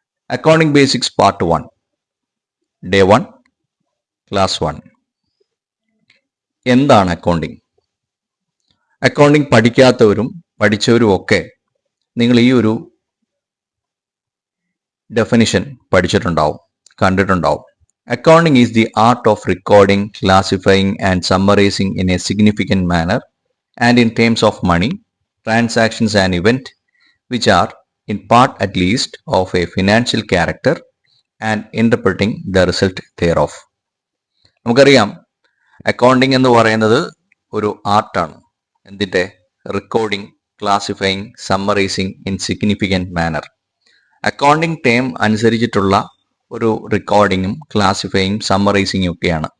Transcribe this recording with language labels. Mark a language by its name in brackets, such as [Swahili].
[Malayalam] Accounting basics part 1, day 1, class 1. എന്താണ് accounting? Accounting പഠിക്കാത്തവരും പഠിച്ചവരും ഒക്കെ നിങ്ങൾ ഈ ഒരു ഡെഫിനിഷൻ പഠിച്ചിട്ടുണ്ടാവും, കണ്ടിട്ടുണ്ടാവും. [English] Accounting is the art of recording, classifying and summarizing in a significant manner and in terms of money, transactions and event which are in part at least of a financial character and interpreting the result thereof. [Malayalam] നമുക്കറിയാം accounting എന്ന് പറയുന്നത് ഒരു ആർട്ടാണ്. എന്തിൻ്റെ? [English] Recording, classifying, summarising in significant manner. [Malayalam] Accounting term അനുസരിച്ചിട്ടുള്ള ഒരു റെക്കോർഡിങ്ങും ക്ലാസിഫയിങ് സമ്മറൈസിങ്ങും ഒക്കെയാണ്.